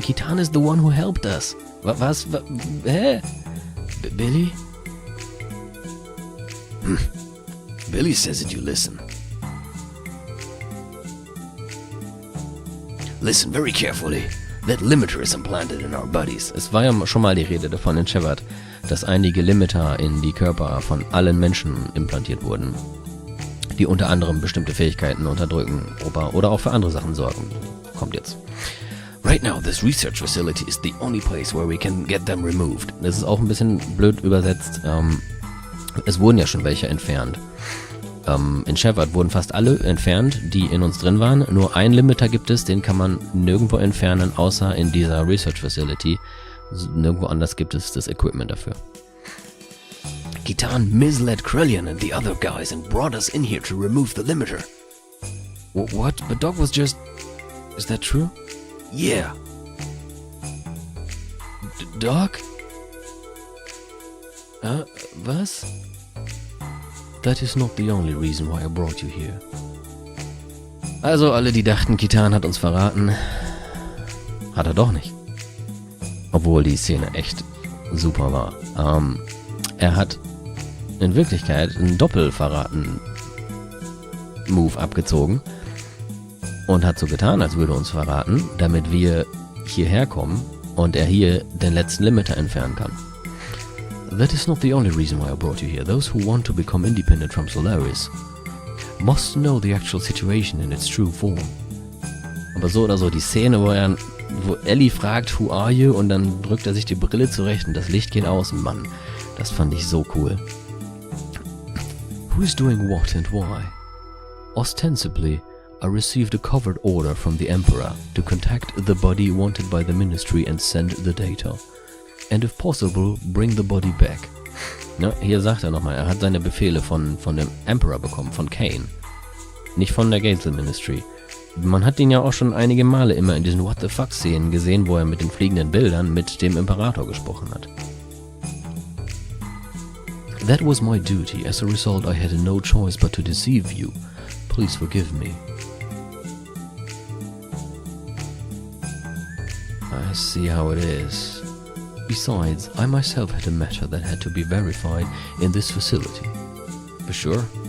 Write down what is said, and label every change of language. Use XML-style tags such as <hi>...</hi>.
<en>Citan is the one who helped us.</en> <de>Was? Hä?</de> <en>Billy? Billy says that you listen. Listen very carefully. That limiter is implanted in our bodies.</en> <de>Es war ja schon mal die Rede davon in Shepard, dass einige Limiter in die Körper von allen Menschen implantiert wurden, die unter anderem bestimmte Fähigkeiten unterdrücken oder auch für andere Sachen sorgen. Kommt jetzt.</de> <en>Right now, this research facility is the only place where we can get them removed.</en> <de>Das ist auch ein bisschen blöd übersetzt. Es wurden ja schon welche entfernt. In Shepard wurden fast alle entfernt, die in uns drin waren. Nur ein Limiter gibt es, den kann man nirgendwo entfernen, außer in dieser Research Facility. Nirgendwo anders gibt es das Equipment dafür.</de> <en>Citan misled Krellian and the other guys and brought us in here to remove the limiter. What? But Doc was just... Is that true? Yeah. Doc?</en> <de>Was?</de> <en>That is not the only reason why I brought you here.</en> <de>Also alle, die dachten, Citan hat uns verraten, hat er doch nicht. Obwohl die Szene echt super war. Er hat in Wirklichkeit einen Doppelverraten-Move abgezogen und hat so getan, als würde er uns verraten, damit wir hierher kommen und er hier den letzten Limiter entfernen kann.</de> <en>That is not the only reason why I brought you here. Those who want to become independent from Solaris must know the actual situation in its true form.</en> <de>Aber so oder so, die Szene, wo Ellie fragt,</de> <en>who are you?</en> <de>Und dann drückt er sich die Brille zurecht und das Licht geht aus. Mann, das fand ich so cool.</de> <en>Who is doing what and why? Ostensibly, I received a covered order from the Emperor to contact the body wanted by the Ministry and send the data. And if possible, bring the body back.</en> <de>Ja, hier sagt er nochmal, er hat seine Befehle von dem Emperor bekommen, von Kane. Nicht von der Gainesville Ministry. Man hat ihn ja auch schon einige Male immer in diesen What the Fuck-Szenen gesehen, wo er mit den fliegenden Bildern mit dem Imperator gesprochen hat.</de> <en>That was my duty. As a result, I had no choice but to deceive you. Please forgive me. I see how it is. Besides, I myself had a matter that had to be verified in this facility. For sure?</en>